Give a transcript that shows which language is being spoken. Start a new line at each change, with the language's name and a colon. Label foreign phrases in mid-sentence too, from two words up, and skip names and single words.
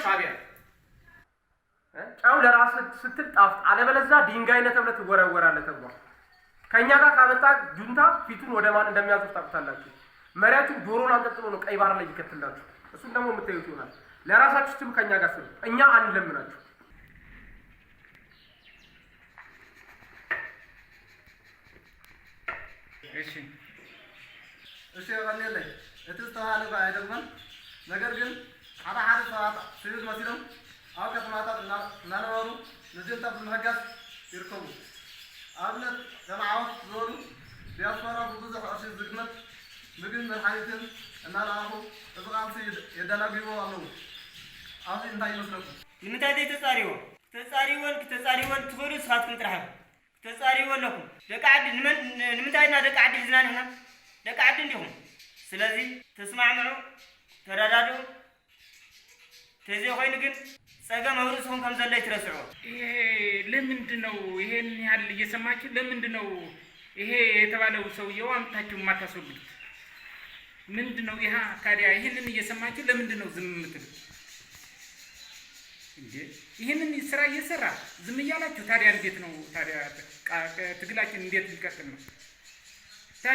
Amharic: ሻዕቢያ። ጨው ለራስ ስትል ጣፍጥ፣ አለበለዚያ ድንጋይነት ተብለህ ትወረወራለህ ተብሏል። ከእኛ ጋር ካመጣ ጁንታ ፊቱን ወደ ማን እንደሚያዞር ታውቁታላችሁ። መሪያችሁ ጆሮን አንጠልጥሎ ነው ቀይ ባህር ላይ ይከትላችሁ። እሱን ደግሞ የምታዩት ይሆናል። ለራሳችሁ ስትሉ ከእኛ ጋር ስሉ፣ እኛ አንለምናችሁ። እሺ
Tigrinya: እሺ ወንድሜ እቲ ዝተባሃለ አይደለም። ነገር ግን ሓደ ሰባት ሲቪል መሲሎም ኣብ ከተማታት እናነበሩ ንጁንታ ብምሕጋዝ ይርከቡ። ኣብነት ጀማዓት ዝበሉ ዲያስፖራ ብብዙሕ ቅርሺ ዝግመት ምግብን መድሓኒትን እናለኣኹ እዚ ቃልሲ የደናግቦ ኣለዉ። ኣብዚ እንታይ ይመስለኩም? ንምንታይ ዘይተፃሪዎ ተፃሪዎን ትኽእሉ ንስኻትኩም ጥራሕ ተፃሪዎ ኣለኩም። ደቂ ዓዲ ንምንታይ ኢና ደቂ ዓዲ ሒዝና ንሕና ደቂ ዓዲ እንዲኹም። ስለዚ ተስማዕምዑ፣ ተረዳድኡ። ተዘይኮይኑ ግን ጸገም
Amharic: አብሮ ሲሆን
Tigrinya: ከም ዘሎ ይትረስዑ።
Amharic: ለምንድን ነው ይሄን ያህል እየሰማችሁ ለምንድን ነው ይሄ የተባለው ሰውየው አምታችሁ የማታስወግዱት? ምንድን ነው ይሄ ታዲያ? ይሄንን እየሰማችሁ ለምንድን ነው ዝም የምትሉት እንዴ? ይሄንን ስራ እየሰራ ዝም እያላችሁ ታዲያ እንዴት ነው ታዲያ ትግላችን እንዴት ሊቀጥል ነው ታዲያ?